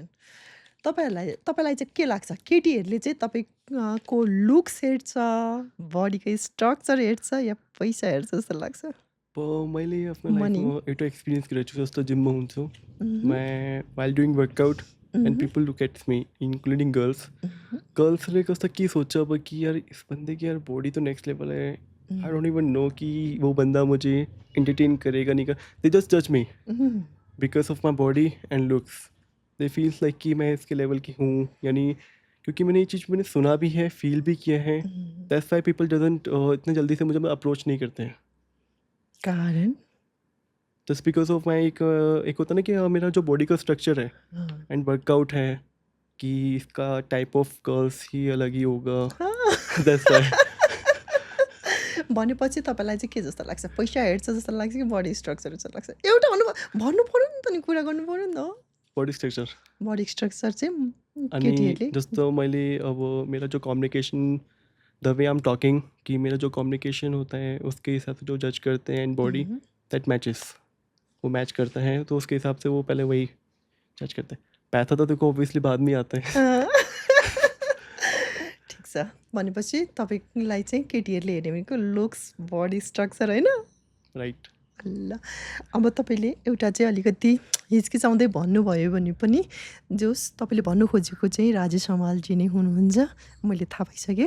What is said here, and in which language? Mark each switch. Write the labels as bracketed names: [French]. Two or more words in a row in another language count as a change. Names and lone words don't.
[Nepali] तपाईँलाई चाहिँ के लाग्छ, केटीहरूले चाहिँ तपाईँको लुक्स हेर्छ, बडीको स्ट्रक्चर हेर्छ या पैसा हेर्छ जस्तो लाग्छ? मैले आफ्नो लाइफमा एउटा एक्सपिरियन्स गरेको छु। जस्तो जिममा हुन्छु, [Hindi] मैं [English] while doing workout and people look at me including [Nepali] गर्ल्सले कस्तो के सोच्छ अब कि [Hindi] यार इस बंदे की यार बॉडी तो नेक्स्ट लेवल है, [English] I don't even know [Hindi] कि वो बंदा मुझे एंटरटेन करेगा नहीं कर। [English] They just judge me because of my body and looks. they feels like [Hindi] कि मैं इसके लेवल की हूँ, यानी क्योंकि मैंने ये चीज़ मैंने सुना भी है, फील भी किया है। [English] that's why people doesn't [Hindi] इतने जल्दी से मुझे अप्रोच नहीं करते हैं। कारण [English] just because of my [Hindi] एक होता ना कि मेरा जो बॉडी का स्ट्रक्चर है हाँ। [English] and workout [Hindi] है कि इसका [English] type of curls [Hindi] ही अलग ही होगा [English] that's why [Nepali] भनेपछि तपाईँलाई चाहिँ के जस्तो लाग्छ? पैसा हेर्छ जस्तो लाग्छ कि [English] body structure [Nepali] जस्तो लाग्छ? एउटा भन्नु पऱ्यो नि त, नि कुरा गर्नु पऱ्यो नि त। [English] body structure body structure [Nepali] चाहिँ अनि केटीहरूले जस्तो मैले अब [Hindi] मेरा जो [English] communication the way I am talking [Hindi] कि मेरा जो कम्युनिकेशन होता है उसके हिसाब से जो जज करते हैं [English] and body मह्म। that matches [Hindi] वो मैच करता है तो उसके हिसाब से वो पहले वही जज करते हैं पैसा तो देखो ऑब्वियसली बाद में आता है [Nepali] ठिक छ, भनेपछि तपाईँलाई चाहिँ केटीहरूले हेर्ने भनेको लुक्स, [English] body structure [Nepali] होइन? [English] राइट [Nepali] ल, अब तपाईँले एउटा चाहिँ अलिकति हिचकिचाउँदै भन्नुभयो भने पनि जोस् तपाईँले भन्नु खोजेको चाहिँ राजेश हमालजी नै हुनुहुन्छ, मैले थाहा पाइसकेँ।